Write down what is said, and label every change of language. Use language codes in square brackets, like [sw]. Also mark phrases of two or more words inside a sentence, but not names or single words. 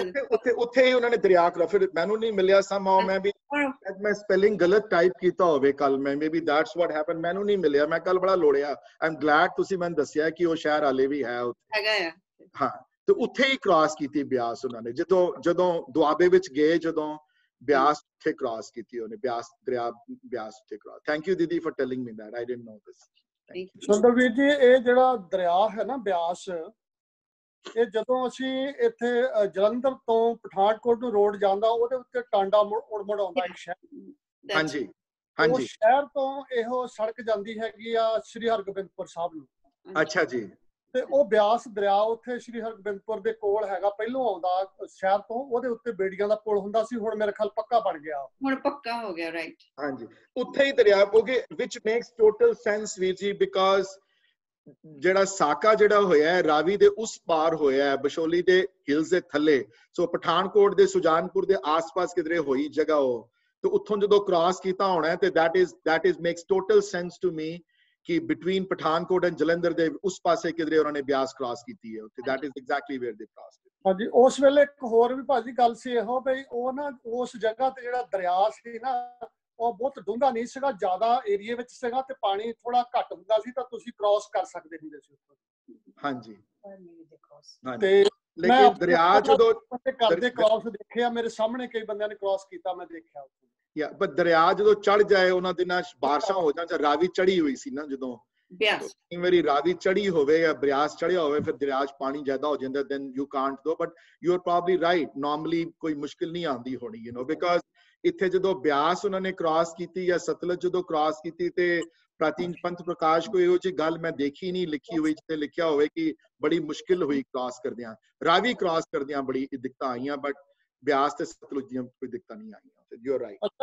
[pa] ਉੱਥੇ ਹੀ ਉਹਨਾਂ ਨੇ ਦਰਿਆ ਕਰਾ ਫਿਰ ਮੈਨੂੰ ਨਹੀਂ ਮਿਲਿਆ somehow ਮੈਂ ਵੀ ਮੈਂ ਸਪੈਲਿੰਗ ਗਲਤ ਟਾਈਪ ਕੀਤਾ ਹੋਵੇ ਕੱਲ ਮੈਂ [en] maybe that's what happen [pa] ਮੈਨੂੰ ਨਹੀਂ ਮਿਲਿਆ ਮੈਂ ਕੱਲ ਬੜਾ ਲੋੜਿਆ [en] I am glad [pa] ਤੁਸੀਂ ਮੈਨੂੰ ਦੱਸਿਆ ਕਿ ਉਹ ਸ਼ਹਿਰ ਹਾਲੇ ਵੀ ਹੈ ਉੱਥੇ ਹੈਗਾ ਆ ਹਾਂ ਤੇ ਉੱਥੇ ਹੀ ਕ੍ਰਾਸ ਕੀਤੀ ਬਿਆਸ ਉਹਨਾਂ ਨੇ ਜਦੋਂ ਦੁਆਬੇ ਵਿੱਚ ਗਏ ਜਦੋਂ ਬਿਆਸ ਉੱਥੇ ਕ੍ਰਾਸ ਕੀਤੀ ਉਹਨੇ ਬਿਆਸ ਦਰਿਆ ਬਿਆਸ ਉੱਥੇ ਕ੍ਰਾਸ [en] thank you didi for telling me that I didn't know this [pa] ਸੁੰਦਰਵੀਰ ਜੀ ਇਹ ਜਿਹੜਾ ਦਰਿਆ ਹੈ ਨਾ ਬਿਆਸ ਇਹ ਜਦੋਂ ਅਸੀਂ ਇੱਥੇ ਜਲੰਧਰ ਤੋਂ ਪਠਾਨਕੋਟ ਨੂੰ ਰੋਡ ਜਾਂਦਾ ਉਹਦੇ ਉੱਤੇ ਟਾਂਡਾ ਮੁੜ ਆਉਂਦਾ ਇੱਕ ਸ਼ਹਿਰ ਹਾਂਜੀ ਉਹ ਸ਼ਹਿਰ ਤੋਂ ਇਹੋ ਸੜਕ ਜਾਂਦੀ ਹੈਗੀ ਆ ਸ੍ਰੀ ਹਰਗੋਬਿੰਦਪੁਰ ਸਾਹਿਬ ਨੂੰ ਅੱਛਾ ਜੀ ਤੇ ਉਹ ਬਿਆਸ ਦਰਿਆ ਉੱਥੇ ਸ੍ਰੀ ਹਰਗੋਬਿੰਦਪੁਰ ਦੇ ਕੋਲ ਹੈਗਾ ਪਹਿਲੋਂ ਆਉਂਦਾ ਸ਼ਹਿਰ ਤੋਂ ਉਹਦੇ ਉੱਤੇ ਬੇੜੀਆਂ ਦਾ ਪੁਲ ਹੁੰਦਾ ਸੀ ਹੁਣ ਮੇਰੇ ਖਿਆਲ ਪੱਕਾ ਬਣ ਗਿਆ ਹੁਣ ਪੱਕਾ ਹੋ ਗਿਆ ਰਾਈਟ ਹਾਂਜੀ ਉੱਥੇ ਹੀ ਦਰਿਆ ਕਿਉਂਕਿ [en] which makes total sense [pa] ਵੀਰ ਜੀ because ਜਿਹੜਾ ਸਾਕਾ ਜਿਹੜਾ ਹੋਇਆ ਹੈ ਰਾਵੀ ਦੇ ਉਸ ਪਾਰ ਹੋਇਆ ਹੈ ਬਸ਼ੋਲੀ ਦੇ ਹਿਲਸ ਦੇ ਥੱਲੇ ਸੋ ਪਠਾਨਕੋਟ ਦੇ ਸੁਜਾਨਪੁਰ ਦੇ ਆਸ-ਪਾਸ ਕਿਧਰੇ ਹੋਈ ਜਗ੍ਹਾ ਉਹ ਤੇ ਉੱਥੋਂ ਜਦੋਂ ਕ੍ਰਾਸ ਕੀਤਾ ਹੋਣਾ ਤੇ [en] that is makes total sense to me [pa] ਕਿ between ਪਠਾਨਕੋਟ and ਜਲੰਧਰ ਦੇ ਉਸ ਪਾਸੇ ਕਿਧਰੇ ਉਹਨਾਂ ਨੇ ਬਿਆਸ ਕ੍ਰਾਸ ਕੀਤੀ ਹੈ ਉੱਥੇ [en] that is exactly where they crossed [pa] ਹਾਂਜੀ ਉਸ ਵੇਲੇ ਇੱਕ ਹੋਰ ਵੀ ਭਾਜੀ ਗੱਲ ਸੀ ਇਹੋ ਬਈ ਉਹ ਨਾ ਉਸ ਜਗ੍ਹਾ ਤੇ ਜਿਹੜਾ ਦਰਿਆ ਸੀ ਨਾ ਉਹ ਬਹੁਤ ਡੂੰਘਾ ਨਹੀਂ ਸੀਗਾ ਜ਼ਿਆਦਾ ਏਰੀਆ ਵਿੱਚ ਸੀਗਾ ਤੇ ਪਾਣੀ ਥੋੜਾ ਘੱਟ ਹੁੰਦਾ ਸੀ ਤਾਂ ਤੁਸੀਂ ਕ੍ਰਾਸ ਕਰ ਸਕਦੇ ਹੁੰਦੇ ਸੀ ਉੱਥੋਂ ਹਾਂਜੀ ਤੇ ਲੇਕਿਨ ਦਰਿਆ ਜਦੋਂ ਕਰਦੇ ਕ੍ਰਾਸ ਦੇਖਿਆ ਮੇਰੇ ਸਾਹਮਣੇ ਕਈ ਬੰਦਿਆਂ ਨੇ ਕ੍ਰਾਸ ਕੀਤਾ ਮੈਂ ਦੇਖਿਆ ਯਾ ਪਰ ਦਰਿਆ ਜਦੋਂ ਚੜ ਜਾਏ ਉਹਨਾਂ ਦਿਨਾਂ ਬਾਰਿਸ਼ਾਂ ਹੋ ਜਾਣ ਜਾਂ ਰਾਵੀ ਚੜੀ ਹੋਈ ਸੀ ਨਾ ਜਦੋਂ ਬਿਆਸ ਕਈ ਵਾਰੀ ਰਾਵੀ ਚੜੀ ਹੋਵੇ ਜਾਂ ਬਿਆਸ ਚੜਿਆ ਹੋਵੇ ਫਿਰ ਦਰਿਆ 'ਚ ਪਾਣੀ ਜ਼ਿਆਦਾ ਹੋ ਜਾਂਦਾ [en] then you can't go but you are probably right normally [pa] ਕੋਈ ਮੁਸ਼ਕਿਲ ਨਹੀਂ ਆਉਂਦੀ ਹੋਣੀ [en] you know because [pa] ਇੱਥੇ ਜਦੋਂ ਬਿਆਸ ਉਹਨਾਂ ਨੇ ਕ੍ਰਾਸ ਕੀਤੀ ਜਾਂ ਸਤਲੁਜ ਜਦੋਂ ਕ੍ਰਾਸ ਕੀਤੀ ਤੇ ਪ੍ਰਾਚੀਨ ਪੰਥ ਪ੍ਰਕਾਸ਼ ਕੋਈ ਇਹੋ ਜਿਹੀ ਗੱਲ ਮੈਂ ਦੇਖੀ ਨਹੀਂ ਲਿਖੀ ਹੋਈ ਜਿੱਥੇ ਲਿਖਿਆ ਹੋਵੇ ਕਿ ਬੜੀ ਮੁਸ਼ਕਿਲ ਹੋਈ ਕ੍ਰਾਸ ਕਰਦਿਆਂ ਰਾਵੀ ਕ੍ਰਾਸ ਕਰਦਿਆਂ ਬੜੀ ਦਿੱਕਤਾਂ ਆਈਆਂ ਬਟ ਬਿਆਸ ਤੇ ਸਤਲੁਜ ਦੀਆਂ ਕੋਈ ਦਿੱਕਤਾਂ ਨਹੀਂ ਆਈਆਂ [en] you are right